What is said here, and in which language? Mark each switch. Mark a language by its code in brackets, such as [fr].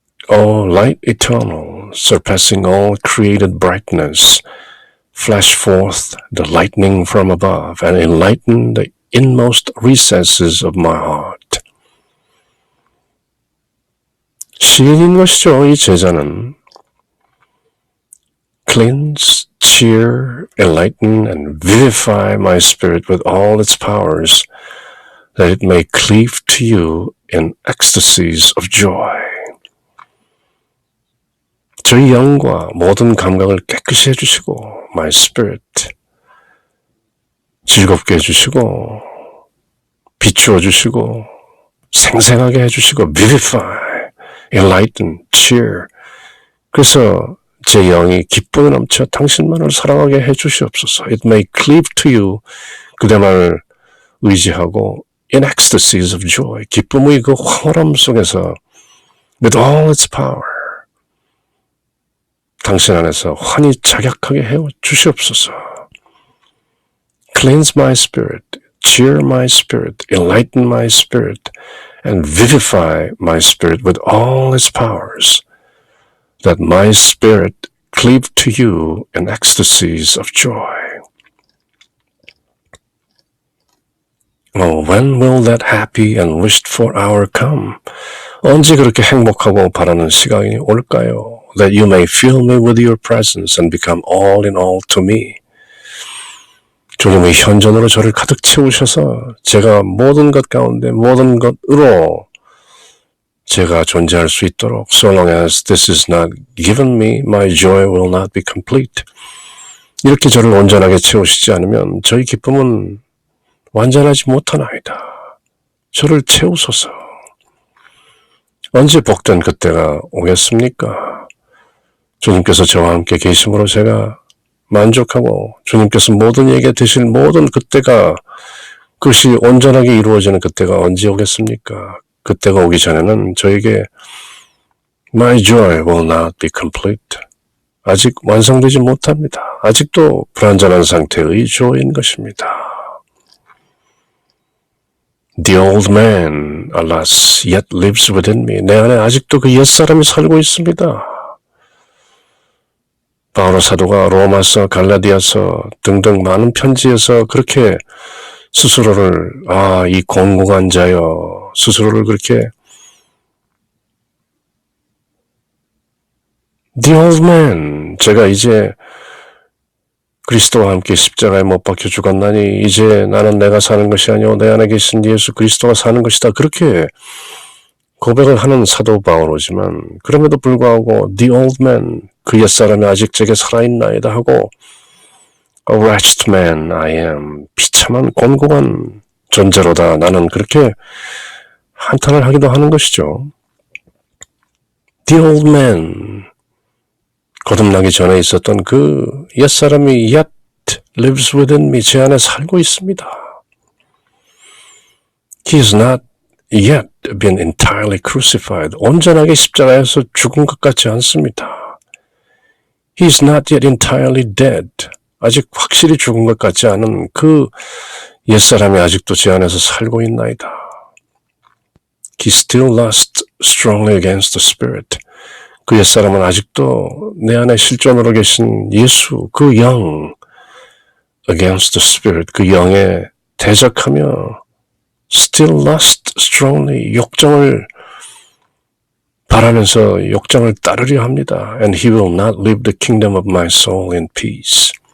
[en] O light eternal, surpassing all created brightness, flash forth the lightning from above and enlighten the inmost recesses of my heart. [ko] 시인인 것이죠, 이 제자는. [en] Cleanse, cheer, enlighten, and vivify my spirit with all its powers, that it may cleave to you in ecstasies of joy. [ko] 저희 영과 모든 감각을 깨끗이 해주시고, [en] my spirit, [ko] 즐겁게 해주시고, 비추어 주시고, 생생하게 해주시고, [en] vivify, enlighten, cheer. [ko] 그래서 제 영이 기쁨에 넘쳐 당신만을 사랑하게 해주시옵소서. [en] It may cleave to you. [ko] 그대만을 의지하고 [en] in ecstasies of joy. [ko] 기쁨의 그 황홀함 속에서 [en] with all its power. [ko] 당신 안에서 환히 작약하게 해 주시옵소서. [en] Cleanse my spirit, cheer my spirit, enlighten my spirit, and vivify my spirit with all its powers, that my spirit cleave to you in ecstasies of joy. Oh, when will that happy and wished for hour come? [ko] 언제 그렇게 행복하고 바라는 시간이 올까요? [en] That you may fill me with your presence and become all in all to me. [ko] 주님의 현존으로 저를 가득 채우셔서 제가 모든 것 가운데 모든 것으로 제가 존재할 수 있도록 [en] So long as this is not given me, my joy will not be complete. [ko] 이렇게 저를 온전하게 채우시지 않으면 저희 기쁨은 완전하지 못하나이다. 저를 채우소서. 언제 복된 그때가 오겠습니까? 주님께서 저와 함께 계심으로 제가 만족하고 주님께서 모든 얘기가 되실 모든 그때가 그것이 온전하게 이루어지는 그때가 언제 오겠습니까? 그때가 오기 전에는 저에게 [en] My joy will not be complete. [ko] 아직 완성되지 못합니다. 아직도 불완전한 상태의 joy인 것입니다. [en] The old man, alas, yet lives within me. [ko] 내 안에 아직도 그 옛사람이 살고 있습니다. 바울의 사도가 로마서, 갈라디아서 등등 많은 편지에서 그렇게 스스로를 이 공고한 자여 스스로를 그렇게 [en] The old man, [ko] 제가 이제 그리스도와 함께 십자가에 못 박혀 죽었나니 이제 나는 내가 사는 것이 아니오 내 안에 계신 예수 그리스도가 사는 것이다. 그렇게 고백을 하는 사도 바오로지만 그럼에도 불구하고 [en] The old man, [ko] 그 옛사람이 아직 제게 살아있나이다 하고 [en] A wretched man I am, [ko] 비참한 곤고한 존재로다. 나는 그렇게 한탄을 하기도 하는 것이죠. [en] The old man, [ko] 거듭나기 전에 있었던 그 옛사람이 [en] yet lives within me, [ko] 제 안에 살고 있습니다. [en] He is not yet been entirely crucified. [ko] 온전하게 십자가에서 죽은 것 같지 않습니다. [en] He is not yet entirely dead. [ko] 아직 확실히 죽은 것 같지 않은 그 옛사람이 아직도 제 안에서 살고 있나이다. [en] He still lusts strongly against the spirit. [ko] 그 옛사람은 아직도 내 안에 실존으로 계신 예수, 그 영, [en] against the spirit, [ko] 그 영에 대적하며 [en] still lust strongly, [ko] 욕정을 바라면서 욕정을 따르려 합니다. [en] And he will not leave the kingdom of my soul in peace.